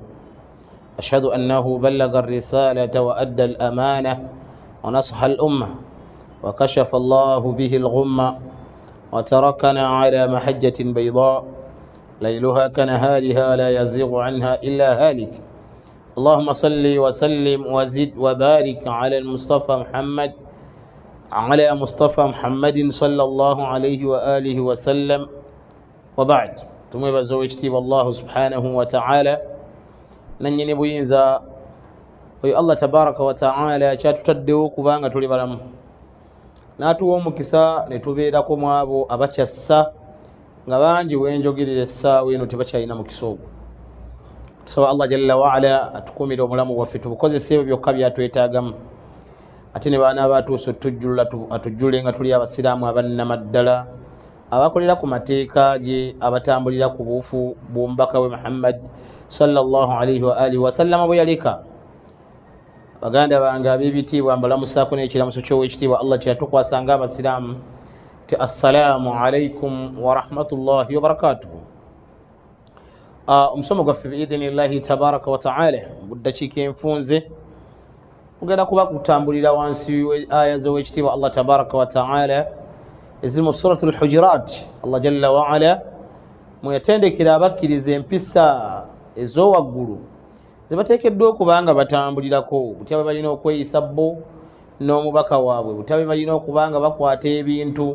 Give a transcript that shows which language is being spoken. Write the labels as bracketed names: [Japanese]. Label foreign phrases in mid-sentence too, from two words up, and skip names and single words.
[Arabic] أشهد أنه بلغ الرسالة وأدى الأمانة ونصح الأمة وكشف الله به الغمة وتركنا على محجة بيضاء ليلها كنهارها لا يزيغ عنها إلا هالك. اللهم صل وسلم وزد وبارك على مصطفى محمد صلى الله عليه وآله وسلم. [Ganda] وبعد tumwebaza owekitiibwa [Arabic] الله سبحانه وتعالى [Ganda] nanyini buyinza oyo [Arabic] الله تبارك وتعالى [Ganda] kyatutaddewo kubanga tuli balamu n'atuwa omukisa ne tubeerako mu abo abakyassa nga bangi wenjogerera essaawa eno tebakyalina mukisa ogwo. Tusaba [Arabic] الله جل وعلا [Ganda] atukumire omulamu bwaffe tubukozesa ebyo byokka byatwetaagamu, ate ne baana abatuuse atujjule nga tuli abasiraamu abannamaddala abakolera ku mateeka ge, abatambulira ku buufu bw'omubaka we Muhammad [Arabic] صلى الله عليه وعلى آله وسلم [Ganda] bwe yaleka. Baganda bange ab'ebitiibwa mbalamusaako n'ekiramuso ky'owekitiibwa allah kyeyatukwasanga abasiraamu ti [Arabic] السلام عليكم ورحمة الله وبركاته. [Ganda] Omusomo gwaffe [Arabic] بإذن الله تبارك وتعالى [Ganda] mu ddakiika enfunze mugenda kuba kutambulira wansi aya z'owekitiibwa [Arabic] الله تبارك وتعالى [Ganda] eziri mu [Arabic] سورة الحجرات. الله جل وعلا [Ganda] mweyatendekera abakkiriza empisa ez'owaggulu zebateekeddwa okubanga batambulirako, butya bwe balina okweyisa bo n'omubaka waabwe, butya bwe balina okubanga bakwata ebintu.